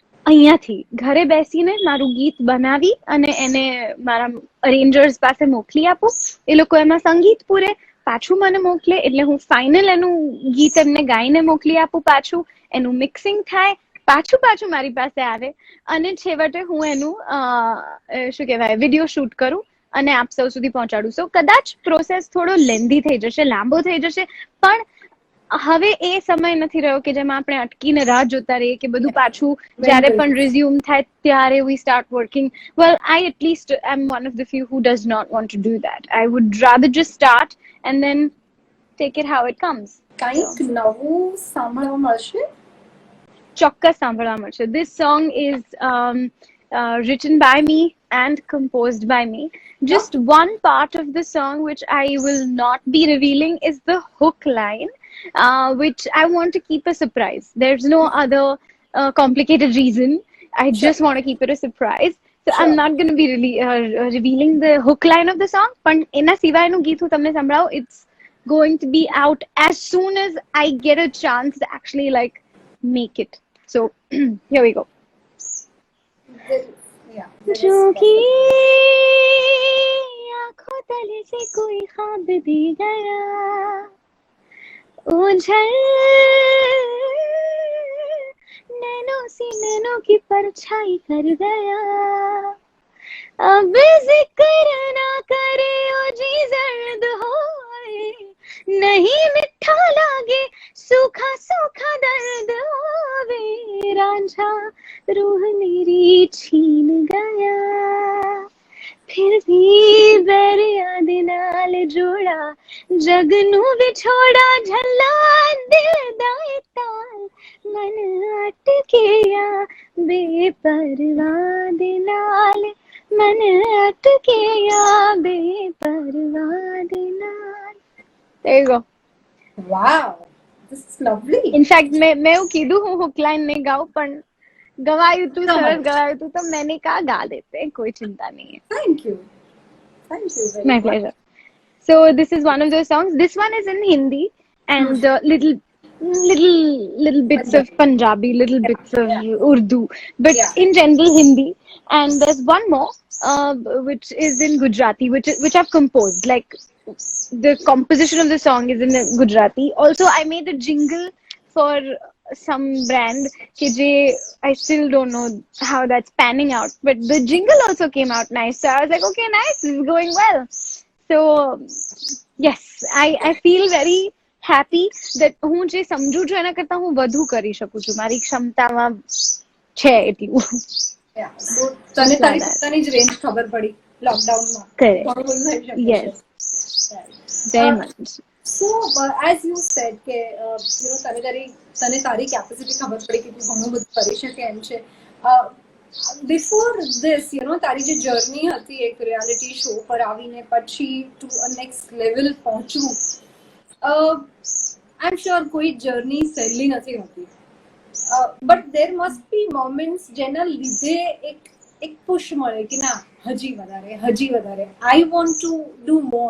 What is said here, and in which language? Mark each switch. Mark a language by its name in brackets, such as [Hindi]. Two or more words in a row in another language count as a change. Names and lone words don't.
[Gujarati] અહીંયાથી ઘરે બેસીને મારું ગીત બનાવી અને એને મારા અરેન્જર્સ પાસે મોકલી આપું, એ લોકો એમાં સંગીત પૂરે, પાછું મને મોકલે, એટલે હું ફાઇનલ એનું ગીત એમને ગાઈને મોકલી આપું, પાછું એનું મિક્સિંગ થાય, પાછું મારી પાસે આવે, અને છેવટે હું એનું શું કહેવાય [English] video shoot [Gujarati] કરું અને આપ સૌ સુધી પહોંચાડું. સો કદાચ પ્રોસેસ થોડો લેન્ધી થઈ જશે, લાંબો થઈ જશે, પણ હવે એ સમય નથી રહ્યો કે જેમાં આપણે અટકીને રાહ જોતા રહીએ કે બધું પાછું જ્યારે પણ રિઝ્યુમ થાય ત્યારે [English] we start working. Well, I at least am one of the few who does not want to do that. I would rather just start and then take it how it comes. [Gujarati] કંઈક નવું સાંભળવા મળશે? ચોક્કસ સાંભળવા મળશે. [English] This song is written by me and composed by me. Just one part of the song which I will not be revealing is the hook line, which I want to keep a surprise. There's no other complicated reason. I just want to keep it a surprise. So I'm not going to be really revealing the hook line of the song. [Gujarati] But એના સિવાયનું ગીત હું તમને સંભળાવું. [English] It's going to be out as soon as I get a chance to actually like make it. So here we go. [Hindi] जोगी आंखों तले से कोई ख्वाब भी गया, उझल सीनों की परछाई कर गया, अब जिक्र ना करे ओ जी जर्द होए, नहीं मिठा लागे [Punjabi] ਸੁੱਕਾ ਸੁੱਕਾ ਦਰਦ ਹੋਵੇ, ਰਾਂਝਾ ਰੂਹ ਮੇਰੀ ਛੀਨ ਗਿਆ, ਫਿਰ ਭੀ ਦਰਿਆ ਦੇ ਨਾਲ ਜੋੜਾ, ਜੱਗ ਨੂੰ ਵਿਛੋੜਾ, ਝੱਲਾ ਦਿਲ ਦਾ ਏ ਤਾਲ, ਮਨ ਅਟਕਿਆ ਬੇਪਰਵਾਹ ਦੇ ਨਾਲ, ਮਨ ਅਟਕਿਆ ਬੇਪਰਵਾਹ ਦੇ ਨਾਲ. [English] There you go. Wow, this is lovely. [Gujarati] ઇનફેક્ટ મેં એવું કીધું હું હુક લાઈન નહીં ગાઉં, પણ ગવાયું તું, સરસ ગવાયું તું, તો [Hindi] मैंने कहा गा देते, कोई चिंता नहीं है. [English] Thank you. Thank you very My much. pleasure. So this is one of those songs. This one is in Hindi and little bits of Punjabi, little bits of Urdu, but Yeah. in general Hindi. And there's one more which is in Gujarati, which I've composed. Like the composition of the song is in Gujarati. Also, I made a jingle for some brand KJ. I still don't know how that's panning out, but the jingle also came out nice. So I was like, okay, nice, this is going well. So yes, I feel very happy that [Gujarati] હું જે સમજુ છું એના કરતા હું વધુ કરી શકું છું, મારી ક્ષમતામાં છે એટલું. [English] Yeah. [Gujarati] So તને તારી પોતાની જ રેન્જ ખબર પડી લોકડાઉનમાં. [English] Correct. [Gujarati] ઘણું બધું થઈ શકે છે. [English] Yes, very much. So as you said [Gujarati] કે તને તારી કેપેસિટી ખબર પડી કે તું ઘણું બધું કરી શકે એમ છે. [English] Before this, [Gujarati] તારી જે જર્ની હતી એક [English] reality show [Gujarati] પર આવીને પછી [English] to a next level [Gujarati] પહોંચવું, [English] I am sure [Gujarati] કોઈ જર્ની સહેલી નથી હોતી, [English] but there must be moments [Gujarati] જેના લીધે એક પુશ મળે કે ના હજી વધારે [English] I want to do more.